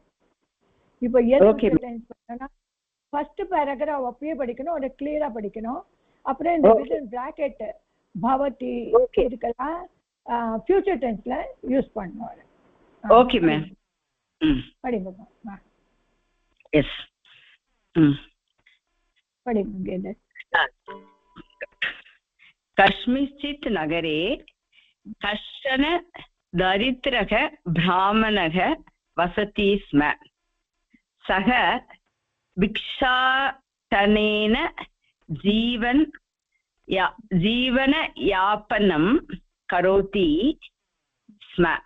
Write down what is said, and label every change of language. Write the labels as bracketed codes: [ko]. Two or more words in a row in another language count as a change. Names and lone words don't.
[ta] இப்போ [en] future tense [ta] பண்ணா [en] first paragraph [ta] அப்படியே படிக்கணும், அதை கிளியரா படிக்கணும். அப்புறம் இந்த [en] within bracket [ta] பவதி இதுக்கெல்லாம் [en] future tense [ta] யூஸ் பண்ணுவாங்க. [en] okay ma'am. [ta] படிங்கம்மா. எஸ், படிங்க. [sa] कस्मिंश्चित् नगरे कश्चन दरिद्रः ब्राह्मणः वसति स्म. सः भिक्षाटनेन जीवनयापनं करोति स्म.